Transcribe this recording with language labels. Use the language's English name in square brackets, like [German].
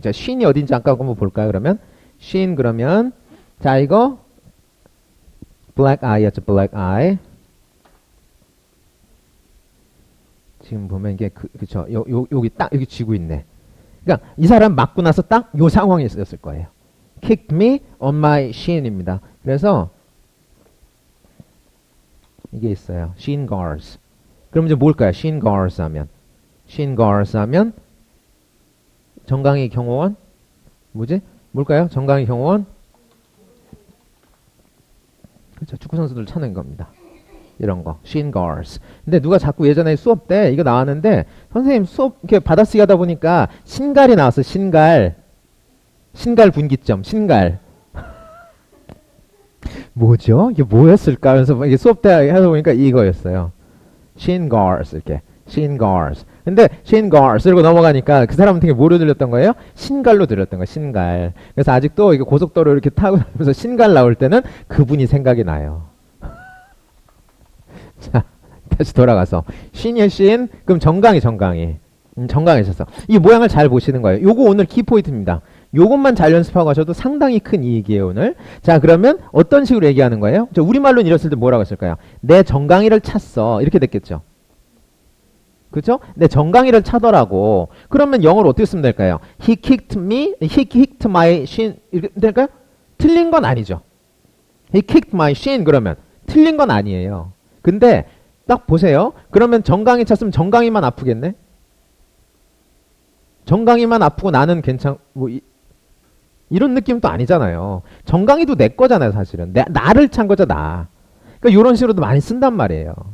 [Korean] 자, shin이 어딘지 잠깐 한번 볼까요? 그러면 shin 그러면 자 이거 black eye였죠. [English] black eye. [Korean] 지금 보면 이게 그쵸. 여기 딱 여기 쥐고 있네. 그러니까 이 사람 맞고 나서 딱 요 상황이 있었을 거예요. [English] kicked me on my shin입니다. [Korean] 그래서 이게 있어요. shin guards. 그럼 이제 뭘까요? shin guards 하면 정강이 경호원 뭐지? 뭘까요? 정강이 경호원 그렇죠. 축구 선수들 찾는 겁니다. 이런 거 shin guards. 근데 누가 자꾸 예전에 수업 때 이거 나왔는데 선생님 수업 이렇게 받아쓰기 하다 보니까 신갈이 나왔어. 신갈 분기점 신갈 뭐죠? 이게 뭐였을까? 그래서 이게 수업 때 하다 보니까 이거였어요. [English] shin guards 이렇게 shin guards. [Korean] 근데 shin guards 이러고 넘어가니까 그 사람한테 뭐로 들렸던 거예요? 신갈로 들렸던 거예요. 신갈. 그래서 아직도 이게 고속도로 이렇게 타고 다니면서 신갈 나올 때는 그분이 생각이 나요. 자, 다시 돌아가서 shin이요 shin. 그럼 정강이 정강이셨어. 이 모양을 잘 보시는 거예요. 요거 오늘 키포인트입니다. 요것만 잘 연습하고 가셔도 상당히 큰 이익이에요 오늘. 자, 그러면 어떤 식으로 얘기하는 거예요? 저 우리말로는 이랬을 때 뭐라고 했을까요? 내 정강이를 찼어 이렇게 됐겠죠. 그죠? 내 정강이를 차더라고. 그러면 영어로 어떻게 쓰면 될까요? [English] He kicked my shin [Korean] 이렇게 될까요? 틀린 건 아니죠. [English] He kicked my shin [Korean] 그러면 틀린 건 아니에요. 근데 딱 보세요. 그러면 정강이 찼으면 정강이만 아프겠네? 정강이만 아프고 나는 이런 느낌은 또 아니잖아요. 정강이도 내 거잖아요, 사실은. 나를 찬 거죠, 나. 그러니까 이런 식으로도 많이 쓴단 말이에요.